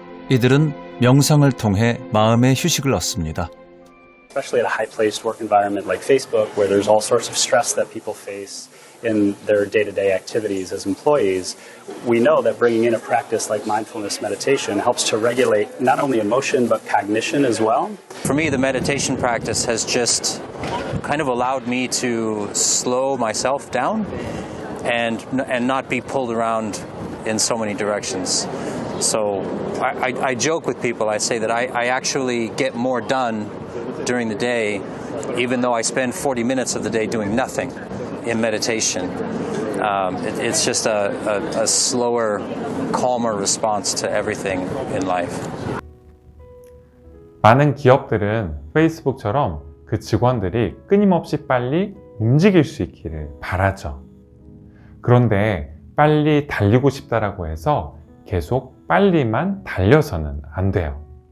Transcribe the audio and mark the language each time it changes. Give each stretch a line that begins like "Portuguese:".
Korean: 이들은 명상을 통해 마음의 휴식을 얻습니다.
English: Especially at a high-paced work environment like Facebook, where there's all sorts of stress that people face in their day-to-day activities as employees, we know that bringing in a practice like mindfulness meditation helps to regulate not only emotion but cognition as well. For me, the meditation practice has just kind of allowed me to slow myself down and not be pulled around in so many directions. So I joke with people, I say that I actually get more done during the day, even though I spend 40 minutes of the day doing nothing in meditation. It's just a slower, calmer response to everything in life.
Korean: 많은 기업들은 페이스북처럼 그 직원들이 끊임없이 빨리 움직일 수 있기를 바라죠. 그런데 빨리 달리고 싶다라고 해서 계속 빨리만 달려서는 안 돼요.